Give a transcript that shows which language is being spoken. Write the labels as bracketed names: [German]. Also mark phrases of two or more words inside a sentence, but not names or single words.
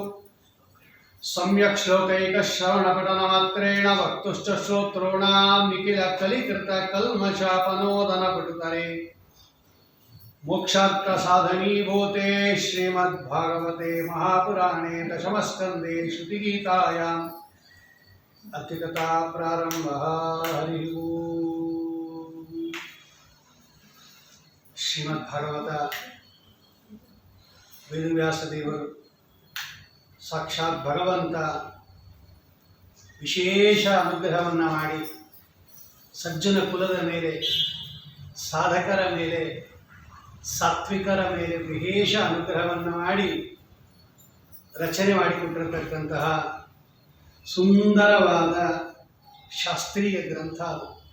[Sanskrit] सम्यक् श्लोकैकश्रवणपठनमात्रेण वक्तुश्च श्रोतॄणां निखिलकलिकृतकल्मषापनोदनपटुतरे मोक्षार्थसाधनीभूते श्रीमद्भागवते महापुराणे दशमस्कन्धे श्रुतिगीतायाम् अतिकथा प्रारम्भः. हरि ओम्. [Kannada] ಶ್ರೀಮದ್ಭಾಗವತ ವೇದವ್ಯಾಸದೇವರು ಸಾಕ್ಷಾತ್ ಭಗವಂತ ವಿಶೇಷ ಅನುಗ್ರಹವನ್ನು ಮಾಡಿ ಸಜ್ಜನ ಕುಲದ ಮೇಲೆ, ಸಾಧಕರ ಮೇಲೆ, ಸಾತ್ವಿಕರ ಮೇಲೆ ವಿಶೇಷ ಅನುಗ್ರಹವನ್ನು ಮಾಡಿ ರಚನೆ ಮಾಡಿಕೊಟ್ಟಿರತಕ್ಕಂತಹ ಸುಂದರವಾದ ಶಾಸ್ತ್ರೀಯ ಗ್ರಂಥ ಅದು.